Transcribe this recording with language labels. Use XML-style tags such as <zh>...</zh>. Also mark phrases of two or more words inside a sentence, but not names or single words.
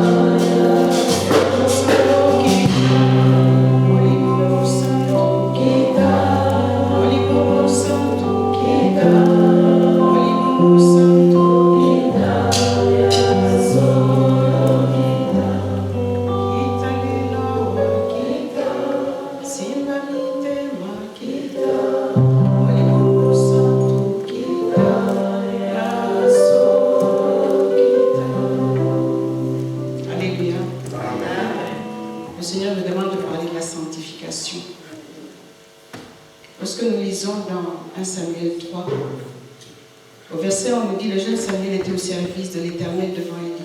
<ln>Yasolo Kita, Molimo Santo Kita, Molimo Santo Kita, Molimo Santo Kita, Yasolo Kita, Kita Liloa Kita, Simbamite Makita, Molimo Santo Kita, Yasolo Kita.</ln> <fr>Alléluia. Le Seigneur me demande de parler de la sanctification. Lorsque nous lisons dans 1 Samuel 3, au verset on nous dit, le jeune Samuel était au service de l'Éternel devant Élie.</fr>